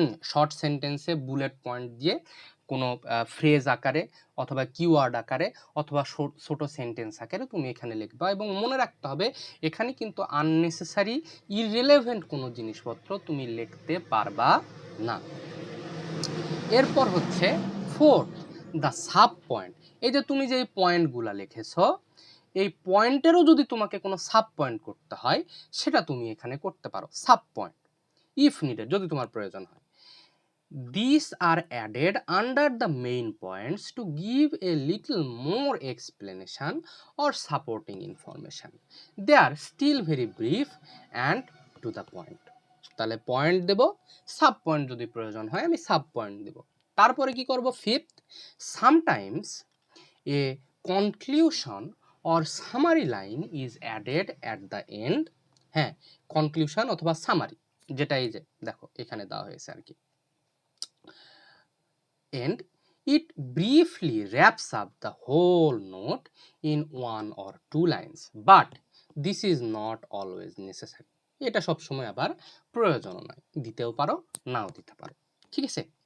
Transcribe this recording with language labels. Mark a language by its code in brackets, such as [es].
[bn] Short সেন্টেন্সে bullet point দিয়ে কোনো ফ্রেজ আকারে অথবা কিওয়ার্ড আকারে অথবা ছোট সেন্টেন্স আকারে তুমি এখানে লিখবা, এবং মনে রাখতে হবে এখানে কিন্তু আননেসেসারি ইররিলেভেন্ট কোনো জিনিসপত্র তুমি লিখতে পারবা না। এরপর হচ্ছে ফোর্থ দ্য সাব পয়েন্ট, এই যে তুমি যে পয়েন্টগুলো লিখেছো এই পয়েন্টেরও যদি তোমাকে কোনো সাব পয়েন্ট করতে হয় সেটা তুমি এখানে করতে পারো, [en] sub point if needed, [bn] যদি তোমার প্রয়োজন হয়। [en] These are added under the main points to give a little more explanation or supporting information. They are still very brief and to the point. [bn] তাহলে পয়েন্ট দেব, সাব পয়েন্ট যদি প্রয়োজন হয় আমি sub point দেব। তারপরে কি করব, [en] Fifth, sometimes a conclusion or summary line is added at the end. [bn] হ্যাঁ, conclusion অথবা সামারি, যেটা এই যে দেখো এখানে দেওয়া হয়েছে আর কি, [en] and it briefly wraps up the whole note in one or two lines, but this is not always necessary. [bn] এটা সব সময় আবার প্রয়োজন নয়, দিতেও পারো নাও দিতে পারো, ঠিক আছে।